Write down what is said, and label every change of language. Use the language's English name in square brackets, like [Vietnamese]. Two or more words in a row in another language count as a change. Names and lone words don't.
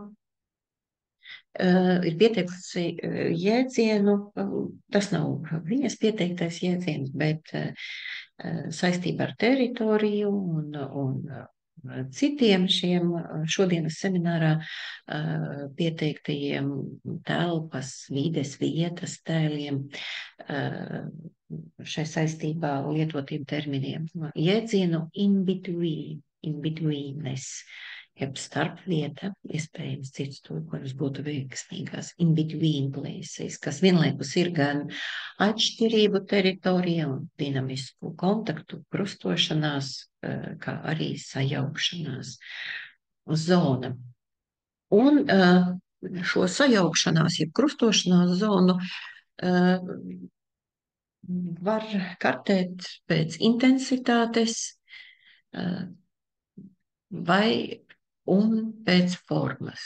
[Latvian] ir pieteikusi jēdzienu, tas nav viņas pieteiktais jēdziens, bet saistībā ar teritoriju un citiem šiem šodienas seminārā pieteiktajiem telpas, vides, vietas tēliem, šai saistībā lietotiem terminiem. Jēdzienu [English] in betweenness, [Latvian] jeb starpvieta, iespējams cits tulkojums būtu veiksmīgās [English] in between places, [Latvian] kas vienlaikus ir gan atšķirību teritorija un dinamisku kontaktu krustošanās, kā arī sajaukšanās zona. Un šo sajaukšanās, jeb krustošanās zonu var kartēt pēc intensitātes un pēc formas.